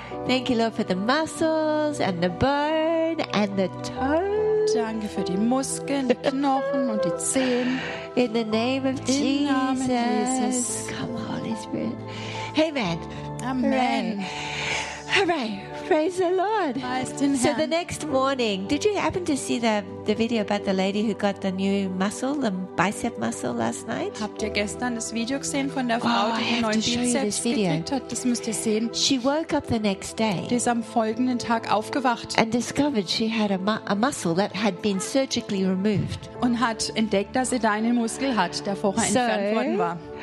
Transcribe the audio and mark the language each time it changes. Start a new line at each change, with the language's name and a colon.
English: Thank you, Lord, for the muscles and the bone and the toes.
German: Danke für die Muskeln, die Knochen und die Zehen.
English: In the name of
German: Im
English: Jesus.
German: Namen Jesus.
English: Come, Holy Spirit. Amen.
German: Amen.
English: Hooray. Praise the Lord. So the next morning, did you happen to see the video about the lady who got the new muscle, the bicep muscle last night?
German: Habt ihr gestern das Video gesehen von der Frau, die den neuen Bizeps gekriegt hat? Das müsst ihr sehen.
English: She woke up the next day.
German: Die ist am folgenden Tag aufgewacht.
English: And discovered she had a muscle that had been surgically removed.
German: Und hat entdeckt, dass sie da einen Muskel hat, der vorher entfernt worden war.